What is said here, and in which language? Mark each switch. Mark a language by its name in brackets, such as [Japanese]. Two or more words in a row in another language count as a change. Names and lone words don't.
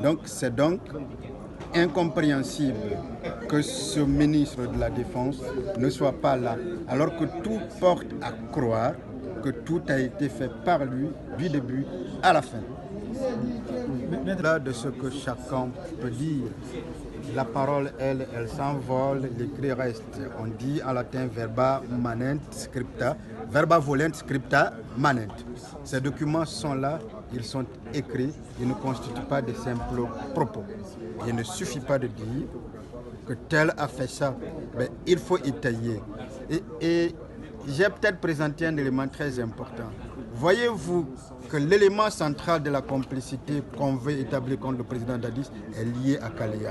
[French] Donc c'est donc incompréhensible que ce ministre de la Défense ne soit pas là, alors que tout porte à croire que tout a été fait par lui du début à la fin. Là de ce que chacun peut dire, la parole, elle s'envole, l'écrit reste. On dit en latin [Latin] verba manent scripta, verba volent scripta manent. [French] Ces documents sont là, ils sont écrits, ils ne constituent pas de simples propos. Il ne suffit pas de dire que tel a fait ça, mais il faut étayer. Et j'ai peut-être présenté un élément très important. Voyez-vous que l'élément central de la complicité qu'on veut établir contre le président Dadis est lié à Kaléa.